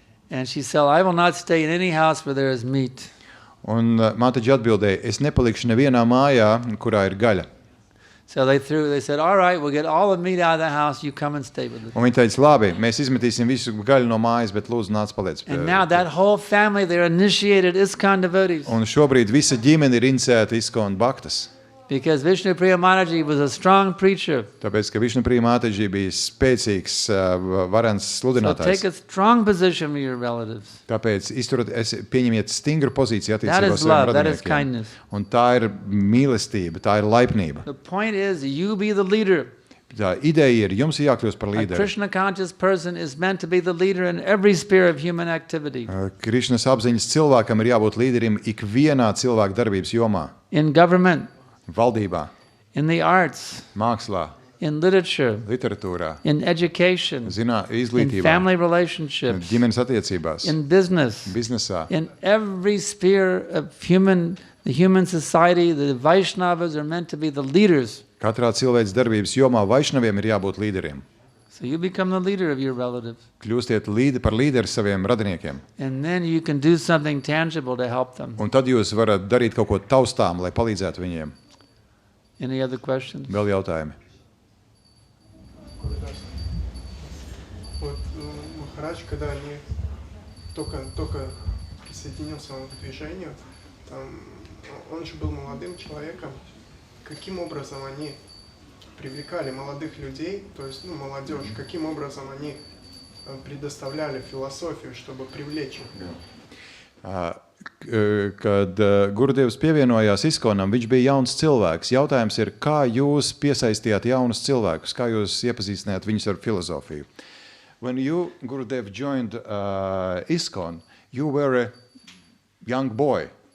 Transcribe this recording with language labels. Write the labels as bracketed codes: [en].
[en] And she said, I will not stay in any house where there is meat. [lv] Un Mataji atbildēja, es nepalikšu nevienā mājā, kurā ir gaļa. [en] So they said, all right, we'll get all the meat out of the house, you come and stay with us. [lv] Un viņi teica, labi, mēs izmetīsim visu gaļu no mājas, bet lūdzu nāc paliec. [en] And now that whole family, they're initiated ISKCON devotees. [lv] Un šobrīd visa ģimene ir iniciēta ISKCON baktas. [en] Because Vishnu Priya Mataji was a strong preacher. [lv] Tāpēc, ka Vishnu Priya Mataji bija spēcīgs, varens sludinātājs. [en] So take a strong position with your relatives. [lv] Tāpēc pieņemiet stingru pozīciju attiecībā [en] That is love, that is [lv] radiniekiem. [en] kindness. [lv] Un tā ir mīlestība, tā ir laipnība. [en] The point is, you be the leader. [lv] Tā ideja ir, jums jākļūst par [en] A [lv] līderi. [en] Krishna conscious person is meant to be the leader in every sphere of human activity. [lv] Krišnas apziņas cilvēkam ir jābūt līderim ikvienā cilvēka darbības jomā. [en] In government, [lv] Valdībā, [en] in the arts, [lv] mākslā, [en] in literature, [lv] literatūrā, [en] in education, in [lv] izglītībā, [en] family relationships, [lv] ģimenes attiecībās, [en] in business, [lv] biznesā. [en] in every sphere of the human society, the Vaishnavas are meant to be the leaders. [lv] Katrā cilvēks darbības jomā vaišnaviem ir jābūt līderiem. [en] So you become the leader of your relatives. [lv] Kļūstiet par līderi saviem radiniekiem. [en] And then you can do something tangible to help them. [lv] Un tad jūs varat darīt kaut ko taustām, lai palīdzētu viņiem. [en] Any other questions? [lv] Vēl jautājumi? [ru] Вот Махарадж, когда они только присоединился к движению, там, он же был молодым человеком. Каким образом они привлекали молодых людей, то есть молодежь, каким образом они предоставляли философию, чтобы привлечь их? [lv] Kad Gurudevs pievienojās ISKCONam, viņš bija jauns cilvēks. Jautājums ir, kā jūs piesaistījāt jaunus cilvēkus, kā jūs iepazīstinājāt viņus ar filozofiju? [en] When you, Gurudev, joined ISKCON, you were a young boy.